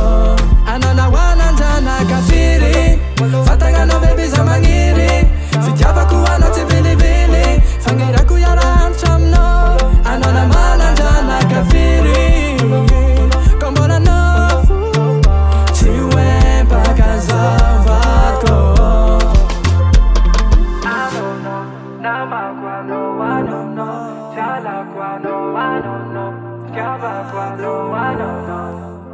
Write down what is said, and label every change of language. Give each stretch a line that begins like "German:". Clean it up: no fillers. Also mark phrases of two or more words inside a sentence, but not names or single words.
Malagasy: Anao nahoanandrana kafiry fatagnanao baby za magniry fitiavako anao tsy vilivily fagnirako iarantro aminao. Anao namanandrana kafiry ko mbola nofo tsy hoe mpakazavako.
English: I don't know,
Malagasy: namako ano,
English: I don't know,
Malagasy: salako ano,
English: I don't know,
Malagasy: skyavako ano,
English: I don't know.